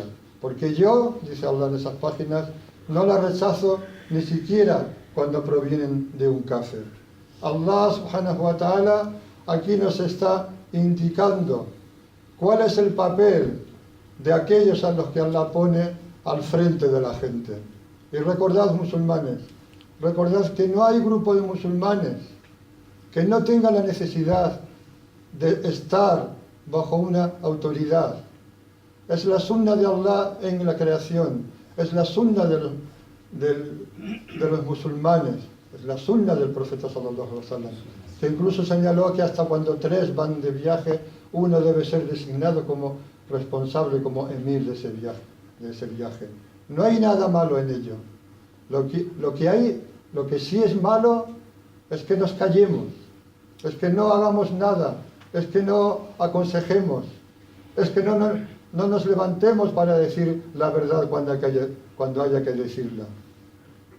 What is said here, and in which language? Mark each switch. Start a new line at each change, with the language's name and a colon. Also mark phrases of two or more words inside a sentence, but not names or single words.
Spanish: Porque yo, dice Allah en esas páginas, no la rechazo ni siquiera cuando provienen de un kafir. Allah subhanahu wa ta'ala aquí nos está indicando cuál es el papel de aquellos a los que Allah pone al frente de la gente. Y recordad, musulmanes, recordad que no hay grupo de musulmanes que no tenga la necesidad de estar bajo una autoridad. Es la sunna de Allah en la creación, es la sunna de los musulmanes, es la sunna del profeta
Arabic: صلى الله عليه وسلم,
Spanish: que incluso señaló que hasta cuando 3 van de viaje, uno debe ser designado como responsable, como emir de ese viaje. No hay nada malo en ello. Lo que sí es malo es que nos callemos, es que no hagamos nada, es que no aconsejemos, es que no nos levantemos para decir la verdad cuando haya que decirla.